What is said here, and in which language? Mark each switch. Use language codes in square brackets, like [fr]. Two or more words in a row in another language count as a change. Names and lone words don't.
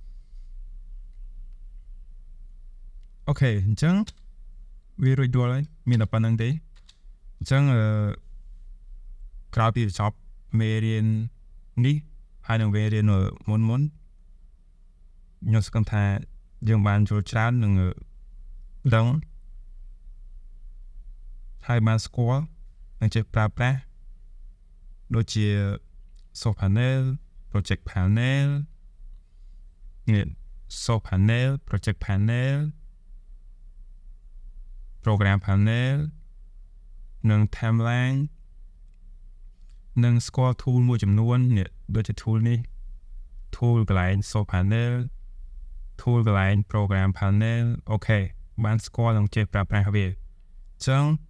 [km] អញ្ចឹងវារួចរាល់ហើយមានតែប៉ុណ្្នឹងទេអញ្ចឹងក្រោយពីចប់មេរៀននេះហើយនឹងមេរៀនមុនខ្ញុំស្គាល់ថាយើងបានចូលច្រើននឹងដឹង ហើយបានស្គាល់នឹងចេះប្រើប្រាស់ដូចជា [en] soft panel project panel [km] នេះ [en] soft panel project panel program panel [km] និង timeline និងស្គាល់ tool មួយចំនួននេះដូចជា tool នេះ tool កន្លែង [en] soft panel tool [km] កន្លែង [en] program panel [km] អូខេបានស្គាល់និងចេះប្រើប្រាស់វាអញ្ចឹង